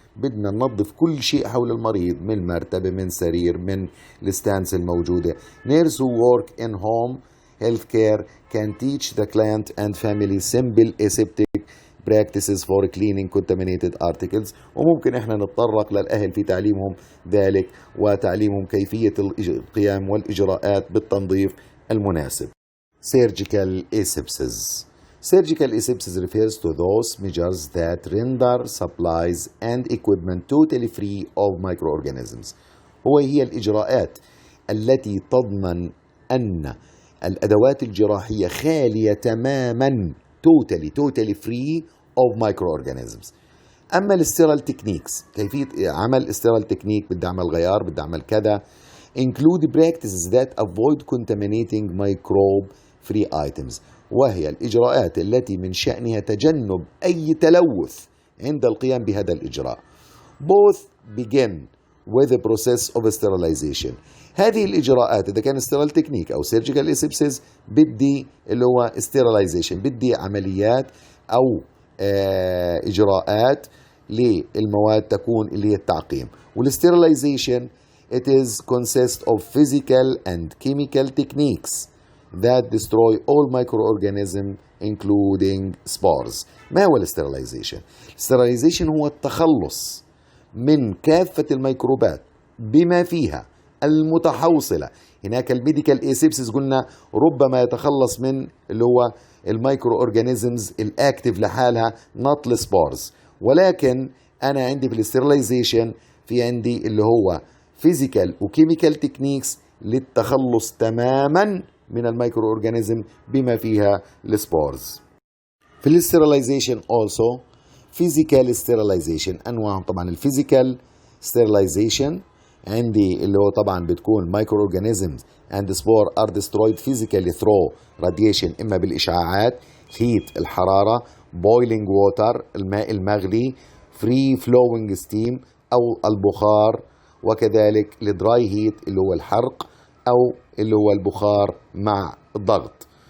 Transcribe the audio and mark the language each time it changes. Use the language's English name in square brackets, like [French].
[Arabic] بدنا ننظف كل شيء حول المريض من مرتبة من سرير من الستانس الموجودة. [English] Nurse who work in home healthcare can teach the client and family simple aseptic practices for cleaning contaminated articles. [Arabic] وممكن احنا نتطرق للأهل في تعليمهم ذلك وتعليمهم كيفية القيام والإجراءات بالتنظيف المناسب. [English] Surgical Asepsis. Surgical asepsis refers to those measures that render supplies and equipment totally free of microorganisms. [Arabic] هي الإجراءات التي تضمن أن الأدوات الجراحية خالية تماما [English] totally free of microorganisms. [Arabic] أما الستيرال تكنيكس، كيفية عمل sterile technique، بدي أعمل غيار، بدي أعمل كذا، [English] include practices that avoid contaminating microbe free items. [Arabic] وهي الإجراءات التي من شأنها تجنب أي تلوث عند القيام بهذا الإجراء. [English] Both begin with the process of sterilization. [Arabic] هذه الإجراءات إذا كان sterile technique أو surgical asepsis بدي اللي هو sterilization، بدي عمليات أو إجراءات للمواد تكون اللي هي التعقيم. [English] والsterilization it is consists of physical and chemical techniques that destroy all microorganisms including spores. [Arabic] ما هو الستيرلايزيشن؟ الستيرلايزيشن هو التخلص من كافة الميكروبات بما فيها المتحوصلة. هناك الميديكال اسيبسيس قلنا ربما يتخلص من اللي هو الميكرو اورجانيزمز الاكتف لحالها not السبورز، ولكن انا عندي في الستيرلايزيشن في عندي اللي هو فيزيكال وكيميكال تكنيكس للتخلص تماما من الميكرو اورجانيزم بما فيها السبورز. [English] في الستيرلايزيشن also physical sterilization انواع. [Arabic] طبعا الفيزيكال sterilization عندي اللي هو طبعا بتكون مايكرو اورجانيزمز [English] and spore are destroyed physically through radiation، [Arabic] اما بالاشعاعات، heat الحراره، boiling water الماء المغلي، [English] free flowing steam [Arabic] او البخار، وكذلك الدراي هيت اللي هو الحرق او اللي هو البخار مع الضغط.